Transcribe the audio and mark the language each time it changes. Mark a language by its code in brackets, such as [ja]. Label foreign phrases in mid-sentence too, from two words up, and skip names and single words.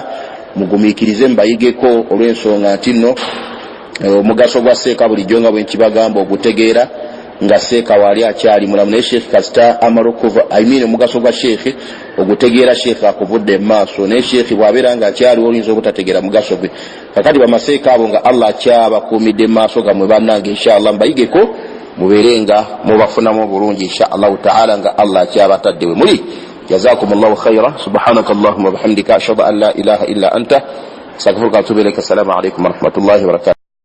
[lg] Mugumiikirize mbayigeko olw'ensonga nti nno omugaso gwa seeka bulijjo nga bwe nkibagamba okutegeera nga seeka wali akyali mulamu, naye Sheikh kasita amala okuva omugaso gwa Sheikh ogutegeera Sheikh akuvudde mu maaso, naye Sheikh bw'abeera nga akyali oyinza obutategeera mugaso gwe. Kakati bamaseeka abo nga Allah akyabakuumidde mu maaso gammwe bannange [ar] إن شاء الله [lg] mbayigeko mubeerenga mubafunamu obulungi [ar] إن شاء الله تعالى [lg] nga Allah akyabatadde we muli. [ar] جزاكم الله خيرا. سبحانك اللهم وبحمدك أشهد أن لا إله إلا أنت أستغفرك وأتوب إليك. السلام عليكم ورحمة الله وبركاته.